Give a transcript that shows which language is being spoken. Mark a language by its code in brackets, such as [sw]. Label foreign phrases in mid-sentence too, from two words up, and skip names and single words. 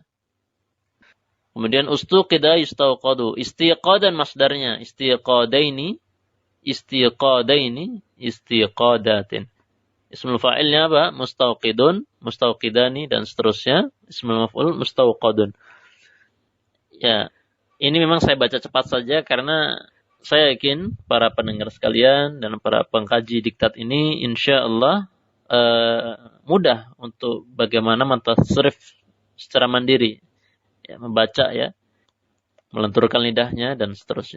[ar] Kemudian استوقد، استوقدوا. [id] Istiqadan masdarnya. [ar] استيقادين، استيقادين، استيقادات. اسم الفاعل [id] apa? [ar] مستوقد، مستوقدان, [id] dan seterusnya. [ar] اسم المفعول مستوقد. [id] Ya, ini memang saya baca cepat saja karena saya yakin para pendengar sekalian dan para pengkaji diktat ini insyaallah mudah untuk bagaimana mentasrif secara mandiri, ya, membaca ya, melenturkan lidahnya dan seterusnya.